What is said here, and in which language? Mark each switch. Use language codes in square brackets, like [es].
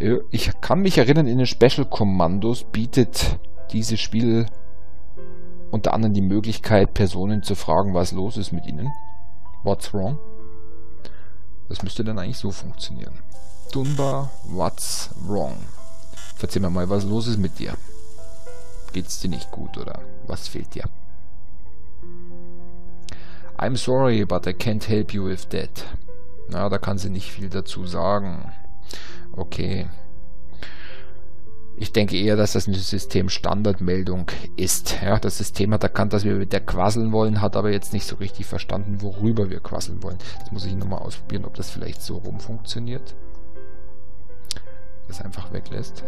[de] Ich kann mich erinnern, in den Special Kommandos bietet dieses Spiel unter anderem die Möglichkeit, Personen zu fragen, was los ist mit ihnen. [en] What's wrong? [de] Das müsste dann eigentlich so funktionieren. Dunbar, [en] what's wrong? [de] Verzeih mir mal, was los ist mit dir. Geht's dir nicht gut oder was fehlt dir? [en] I'm sorry, but I can't help you with that. [de] Na, da kann sie nicht viel dazu sagen. Okay. Ich denke eher, dass das eine System-Standardmeldung ist. Ja, das System hat erkannt, dass wir mit der quasseln wollen, hat aber jetzt nicht so richtig verstanden, worüber wir quasseln wollen. Jetzt muss ich nochmal ausprobieren, ob das vielleicht so rum funktioniert. Das einfach weglässt.